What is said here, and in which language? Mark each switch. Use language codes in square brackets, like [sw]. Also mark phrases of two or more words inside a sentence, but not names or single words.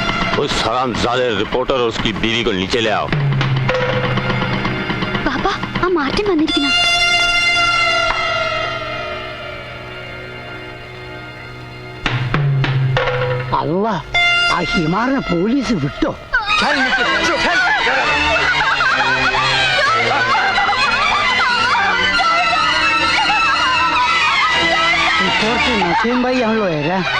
[hi] उस हरामजादे रिपोर्टर और उसकी बीवी को नीचे ले आओ। [ml] ബാപ്പ ആ മാർട്ടിൻ വന്നിരിക്കണം. അല്ല ആ ഹിമാറിനെ പോലീസ് വിട്ടോ? റിപ്പോർട്ടർ നസീം ഭായി ആണല്ലോ ഏരാ.